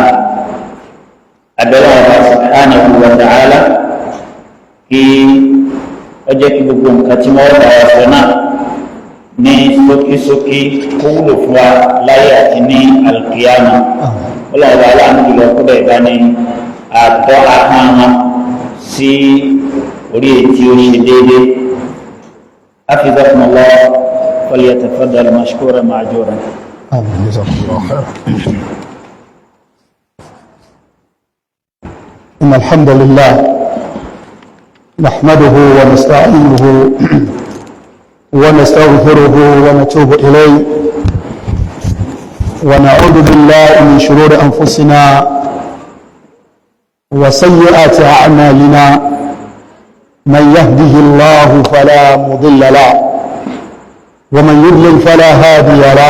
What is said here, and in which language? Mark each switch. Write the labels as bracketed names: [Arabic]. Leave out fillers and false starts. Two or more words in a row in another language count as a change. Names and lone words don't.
[Yoruba] Abẹ́rẹ́ ọba [Arabic] سبحانه وتعالى [Yoruba] kí ó jẹ́ kí gbogbo nǹkan tí wọ́n bá wa sọ náà ní ṣókíṣókí kó wúlò fún wa láyé àti ní alkiyama. Ọlọ́run ọba aláàánú lọ kó bẹ́ẹ̀ bá ní àtọ́ ahọ́n sí orí ètí ó ṣe déédéé. [Arabic] حفظكم الله فليتفضل مشكورا مأجورا. آمين جزاكم الله خير. إن الحمد لله نحمده ونستعينه ونستغفره ونتوب إليه ونعوذ بالله من شرور أنفسنا وسيئات أعمالنا من يهده الله فلا مضل له ومن يضلل فلا هادي له.